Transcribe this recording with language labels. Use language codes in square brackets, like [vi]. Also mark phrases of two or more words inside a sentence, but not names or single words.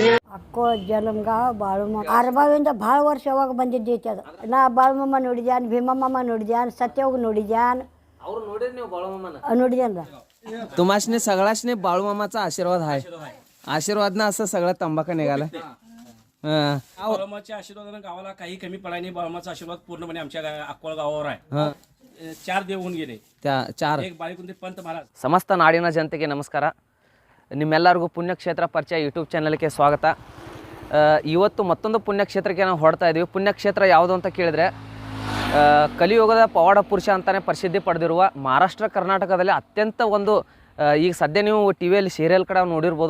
[kn] ಅಕ್ಕೋ ಜಲಮ್ಗಾವ್ ಬಾಳುಮ ಅರ್ಬಾವಿಂದ ಭಾಳ ವರ್ಷ ಯಾವಾಗ ಬಂದಿದ್ದೈತಿ ಅದು. ನಾ ಬಾಳುಮಮ್ಮ ನೋಡಿದ್ಯಾನ್, ಭೀಮಮ್ಮ ನೋಡಿದ್ಯಾನ್, ಸತ್ಯವಾಗ ನೋಡಿದ್ಯಾನ್. ಅವ್ರು ನೋಡಿರಿ ನೀವು बाळूमामानं ನೋಡಿದ್ಯಾನ. [mr] तुम्हासनी सगळ्यासनी बाळूमामाचा आशीर्वाद आहे. आशीर्वादनं असं सगळं तंबाखू निघालं. बाळूमामाच्या आशीर्वादानं गावाला काही कमी पडाय नाही. बाळूमाचा आशीर्वाद पूर्णपणे आमच्या अक्कोळ गावावर आहे. 4 देव होऊन गेले. त्या 4 एक बाळीकुंदे पंत महाराज. [kn] ಸಮಸ್ತ ನಾಡಿನ ಜನತೆಗೆ ನಮಸ್ಕಾರ. ನಿಮ್ಮೆಲ್ಲರಿಗೂ ಪುಣ್ಯಕ್ಷೇತ್ರ ಪರಿಚಯ ಯೂಟ್ಯೂಬ್ ಚಾನಲ್ಗೆ ಸ್ವಾಗತ. ಇವತ್ತು ಮತ್ತೊಂದು ಪುಣ್ಯಕ್ಷೇತ್ರಕ್ಕೆ ನಾವು ಹೊರಡ್ತಾ ಇದ್ದೀವಿ. ಪುಣ್ಯಕ್ಷೇತ್ರ ಯಾವುದು ಅಂತ ಕೇಳಿದ್ರೆ ಕಲಿಯುಗದ ಪವಾಡ ಪುರುಷ ಅಂತಲೇ ಪ್ರಸಿದ್ಧಿ ಪಡೆದಿರುವ ಮಹಾರಾಷ್ಟ್ರ ಕರ್ನಾಟಕದಲ್ಲಿ ಅತ್ಯಂತ ಒಂದು ಈಗ ಸದ್ಯ ನೀವು ಟಿ ವಿಯಲ್ಲಿ ಸೀರಿಯಲ್ ಕಡೆ ನೋಡಿರ್ಬೋದು.